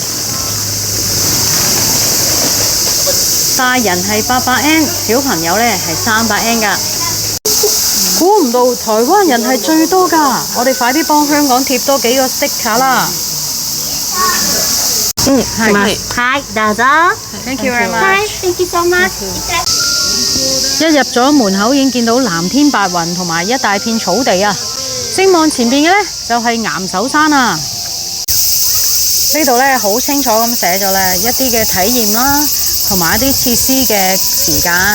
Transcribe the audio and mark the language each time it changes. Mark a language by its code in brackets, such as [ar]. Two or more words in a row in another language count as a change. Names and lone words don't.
[yue] 大人係800N，小朋友呢係300N噶。估唔到台灣人係最多噶，我哋快啲幫香港貼多幾個 sticker 啦。係咪？ [ja] はい、どうぞ。 [en] Thank you very [ja] はい、 [en] much。 thank you so much。 [yue] 一入咗門口已經見到藍天白雲同埋一大片草地啊！正望前邊嘅呢，就係岩手山啊！呢度呢，好清楚咁寫咗呢一啲嘅體驗啦，同埋一啲設施嘅時間。